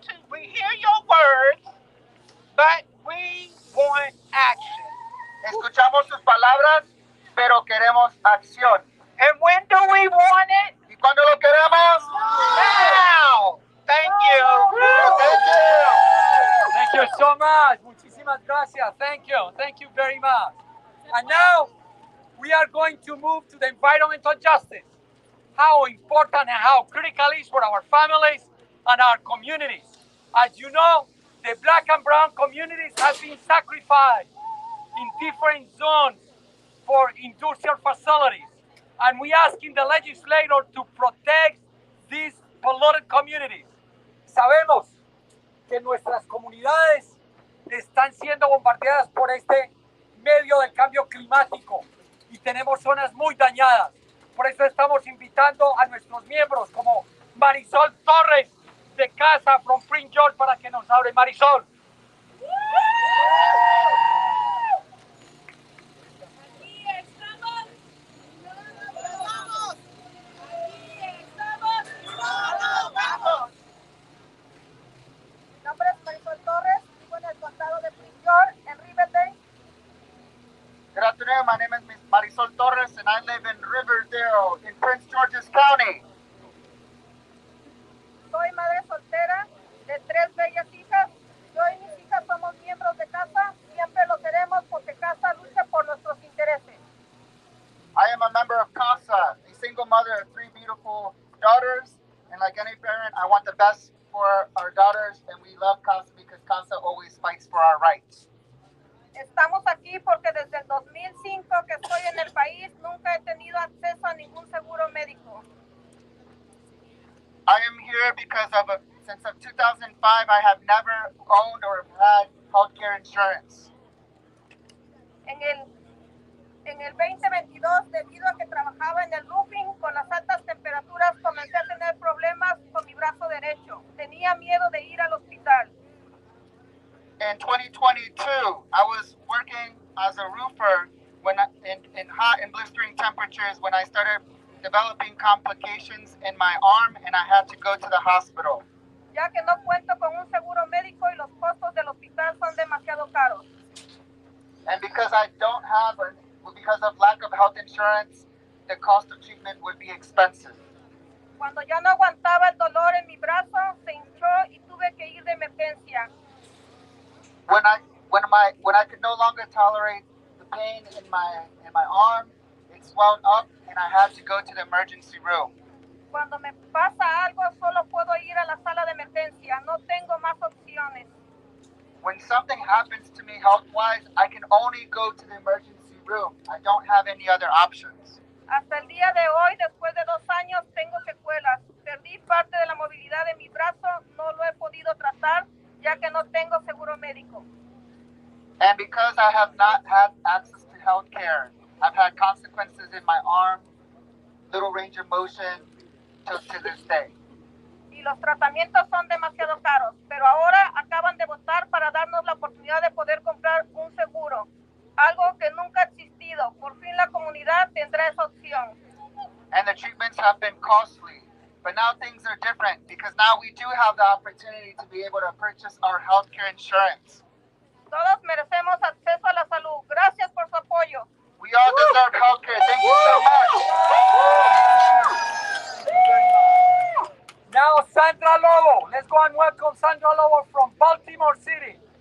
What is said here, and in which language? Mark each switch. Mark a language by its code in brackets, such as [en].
[en] We hear your words, but we want action. [es] Escuchamos sus palabras, pero queremos acción. [en] And when do we want it? [es] ¿Y cuándo lo queremos? [en] Now! Thank you. Thank you. Thank you so much. [es] Muchísimas gracias. [en] Thank you. Thank you very much. And now we are going to move to the environmental justice. How important and how critical it is for our families and our communities. As you know, the black and brown communities have been sacrificed in different zones for industrial facilities. And we asking the legislator to protect these polluted communities. [es] Sabemos que nuestras comunidades están siendo bombardeadas por este medio del cambio climático y tenemos zonas muy dañadas. Por eso estamos invitando a nuestros miembros como Marisol Torres de CASA from Prince George para que nos hable. Marisol. Mi nombre es Marisol Torres, vivo en el condado de Prince George, en Riverdale. [en] Good afternoon, my name is Marisol Torres and I live in Riverdale in Prince George's County. [es] Soy madre soltera de 3 bellas hijas. Yo y mis hijas somos miembros de CASA. Siempre lo seremos porque CASA lucha por nuestros intereses. [en] I am a member of CASA, a single mother of 3 beautiful daughters, and like any parent, I want the best for our daughters, and we love CASA because CASA always fights for our rights. [es] Estamos aquí porque desde el 2005 que estoy en el país nunca he tenido acceso a ningún seguro médico. [en] I am here because since 2005, I have never owned or had healthcare insurance. [es] En el 2022, debido a que trabajaba en el roofing con las altas temperaturas, comencé a tener problemas con mi brazo derecho. Tenía miedo de ir al hospital. [en] In 2022, I was working as a roofer in hot and blistering temperatures when I started developing complications in my arm and I had to go to the hospital. [es] Ya que no cuento con un seguro médico y los costos del hospital son demasiado caros. [en] And because because of lack of health insurance, the cost of treatment would be expensive. [es] Cuando ya no aguantaba el dolor en mi brazo, se hinchó y tuve que ir de emergencia. [en] When I could no longer tolerate the pain in my arm, it swelled up and I had to go to the emergency room. [es] Cuando me pasa algo, solo puedo ir a la sala de emergencia. No tengo más opciones. [en] When something happens to me health-wise, I can only go to the emergency room. I don't have any other options. [es] Hasta el día de hoy, después de 2 años, tengo secuelas. Perdí parte de la movilidad de mi brazo. No lo he podido tratar, ya que no tengo seguro médico. [en] And because I have not had access to health care, I've had consequences in my arm, little range of motion, to this day. [es] Y los tratamientos son demasiado caros, pero ahora acaban de votar para darnos la oportunidad de poder comprar un seguro, algo que nunca ha existido. Por fin la comunidad tendrá esa opción. [en] And the treatments have been costly, but now things are different because now we do have the opportunity to be able to purchase our health care insurance. [es] Todos merecemos acceso a la salud. Gracias por su apoyo. [en] We all deserve health care. Thank you so much. Now Sandra Lobo. Let's go and welcome Sandra Lobo from Baltimore City.